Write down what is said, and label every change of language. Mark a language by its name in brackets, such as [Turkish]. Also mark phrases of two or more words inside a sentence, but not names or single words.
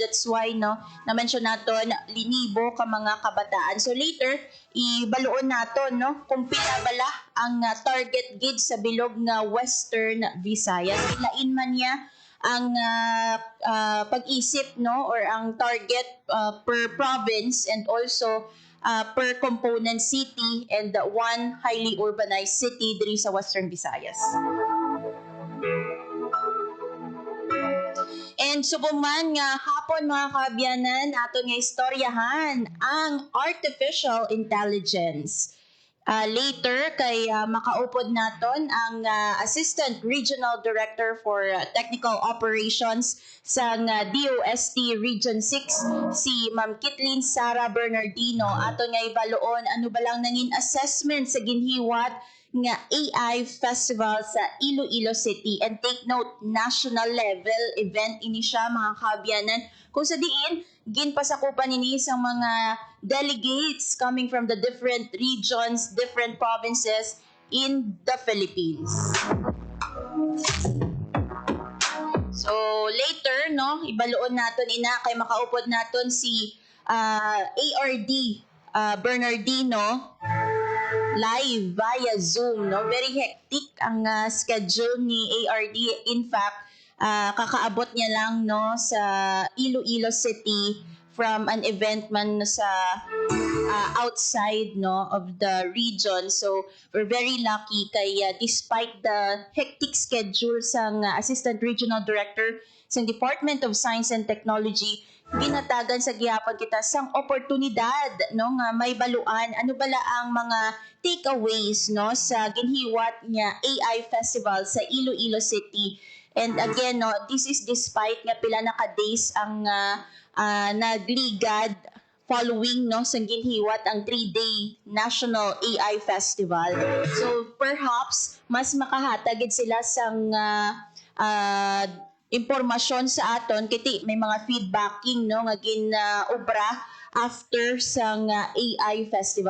[English] That's why, [Hiligaynon] no, na-mention naton linibo ka mga kabataan. So later, ibaluon naton, no, kung pila bala ang target gid sa bilog nga Western Visayas. Ilain man niya ang pag-isip, no, or ang target [English] per province and also per component city and one highly urbanized city [Hiligaynon] diri sa Western Visayas. And subuman nga hapon mga kaabyanan, ato nga istoryahan ang [English] artificial intelligence. [Hiligaynon] Later, kay makaupod naton ang [English] Assistant Regional Director for Technical Operations [Hiligaynon] sa DOST Region 6, si Ma'am Kitlin Sara Bernardino. Ato nga ibaloon, ano ba lang nangin assessment sa ginhiwat nga AI Festival sa Iloilo City. And [English] take note, national level event [Hiligaynon] ini siya mga kaabyanan. Kung sa diin, ginpasakupan ini sa mga delegates [English] coming from the different regions, different provinces in the Philippines. [Hiligaynon] So later, no, ibaloon naton ina kay makaupod naton si ARD Bernardino [English] live via Zoom, [Hiligaynon] no? [English] Very hectic [Hiligaynon] ang schedule ni ARD. [English] In fact, [Hiligaynon] kakaabot niya lang, no, sa Iloilo City [English] from an event [Hiligaynon] man sa outside, no, [English] of the region. So we're very lucky [Hiligaynon] kay [English] despite the hectic schedule [Hiligaynon] sang Assistant Regional Director sa Department of Science and Technology, ginatagan sa gihapon kita sang oportunidad, no, nga may baluan ano bala ang mga takeaways, no, sa ginhiwat nga AI Festival sa Iloilo City. [English] And again, [Hiligaynon] no, [English] this is despite [Hiligaynon] nga pila na ka days ang nagligad following, no, sa ginhiwat ang 3-day National AI Festival. [English] So perhaps [Hiligaynon] mas makahatagid sila sang impormasyon sa aton kiti may mga feedbacking, no, nga ginaobra after sang AI Festival.